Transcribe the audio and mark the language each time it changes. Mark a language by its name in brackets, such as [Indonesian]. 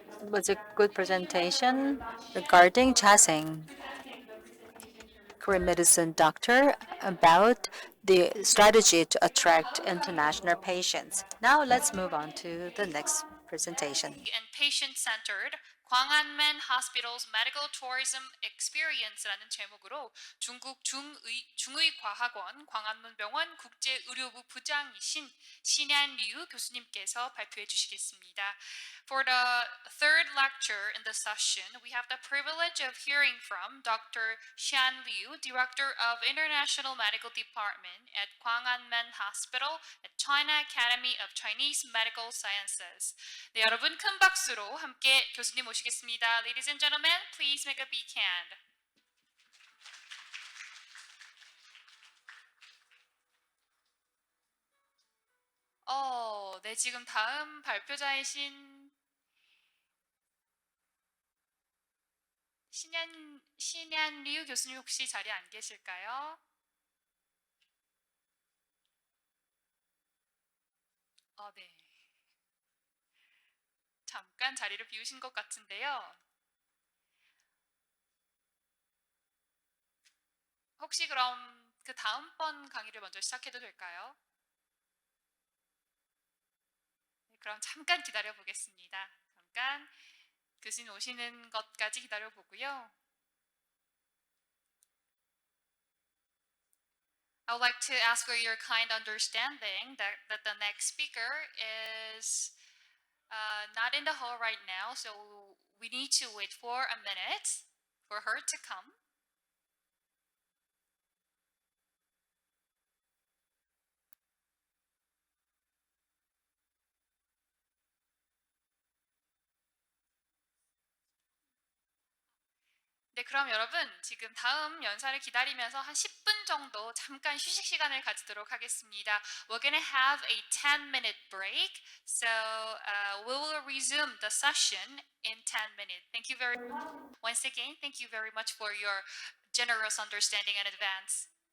[English] Was a good presentation regarding Jaseng, Korean medicine doctor, about the strategy to attract international patients. Now let's move on to the next presentation. and patient-centered 광안men Hospital's Medical Tourism Experience [Korean] 라는 제목으로 중국 중의과학원 광안문병원 국제의료부 부장이신 신한류 교수님께서 발표해 주시겠습니다. [English] For the third lecture in the session, we have the privilege of hearing from Dr. Xian Liu, Director of International Medical Department at 광안men Hospital at China Academy of Chinese Medical Sciences. [Korean] 네, 여러분 큰 박수로 함께 교수님 모시겠습니다. [English] Ladies and gentlemen, please make a big hand. [Korean] 네, 지금 다음 발표자이신 신한류 교수님 혹시 자리에 안 계실까요? 네. 잠깐 자리를 비우신 것 같은데요. 혹시 그럼 그 다음번 강의를 먼저 시작해도 될까요? 네, 그럼 잠깐 기다려 보겠습니다. 잠깐 교수님 오시는 것까지 기다려 보고요. [English] I would like to ask for your kind understanding that the next speaker is not in the hall right now, so we need to wait for a minute for her to come. [Korean] 네, 그럼 여러분 지금 다음 연사를 기다리면서 한 10분 정도 잠깐 휴식 시간을 가지도록 하겠습니다. [English] We're gonna have a 10-minute break, so we will resume the session in 10 minutes. Thank you very much. Once again, thank you very much for your generous understanding in advance.